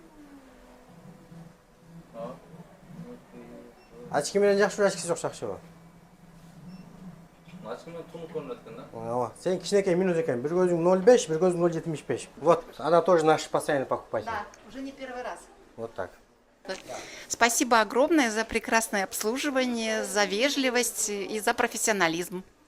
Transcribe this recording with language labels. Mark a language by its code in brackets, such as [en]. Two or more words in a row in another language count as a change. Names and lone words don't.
[ky] Ачки менен жакшыбы, ачкисиз жакшыбы? Ачки менен тунук көрүнөт экен да. Ооба. Сен кичинекей минус экен. Бир көзүң 0,5, бир көзүң 0,75. [ru] Вот, она тоже наш постоянно покупатель. Да, уже не первый раз. Вот так. Спасибо огромное за прекрасное обслуживание, за вежливость и за профессионализм.